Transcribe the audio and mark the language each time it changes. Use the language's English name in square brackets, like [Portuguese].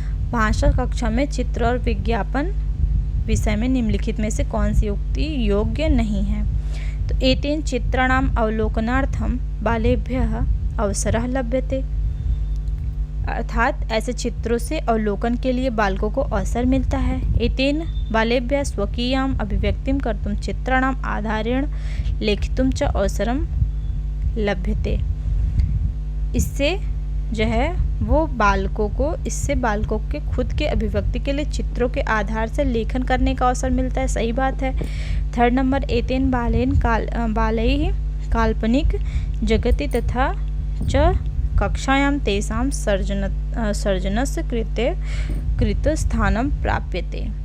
[Hindi] भाषा कक्षा में चित्र और विज्ञापन विषय में निम्नलिखित में से कौन सी उक्ति योग्य नहीं है? तो [Sanskrit] एतेन चित्राणाम अवलोकनार्थम बालेभ्यः अवसरः लभ्यते, [Hindi] अर्थात ऐसे चित्रों से अवलोकन के लिए बालकों को अवसर मिलता है। [Sanskrit] एतेन बालेभ्यः स्वकीयाम अभिव्यक्तिं कर्तुं चित्राणाम आधारेण लेखितुं च अवसरं लभ्यते। [Hindi] इससे जो है वो बालकों को, इससे बालकों के खुद के अभिव्यक्ति के लिए चित्रों के आधार से लेखन करने का अवसर मिलता है। सही बात है। थर्ड नंबर [Sanskrit] एतेन बालैः काल्पनिक जगति तथा च कक्षायां तेषां सर्जनस्य कृत स्थानं प्राप्यते।